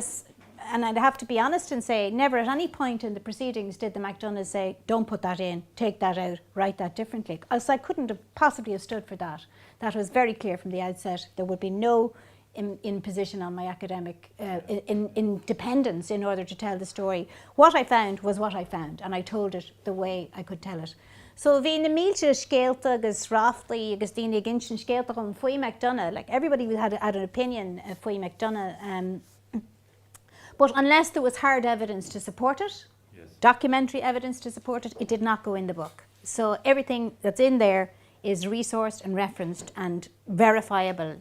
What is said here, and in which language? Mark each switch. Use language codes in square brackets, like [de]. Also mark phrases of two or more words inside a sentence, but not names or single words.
[en] Agus and I'd have to be honest and say, never at any point in the proceedings did the McDonoghs say, don't put that in, take that out, write that differently. So I couldn't have possibly have stood for that. That was very clear from the outset. There would be no imposition on my academic independence in order to tell the story. What I found was what I found, and I told it the way I could tell it. [ga] So bhí na mílte scéalta agus ráftaí agus daoine ginsin scéalta chun Uí McDonogh, [en] like everybody had an opinion of Uí McDonogh, but unless there was hard evidence to support it, documentary evidence to support it, it did not go in the book. So everything that's in there is resourced and referenced and verifiable.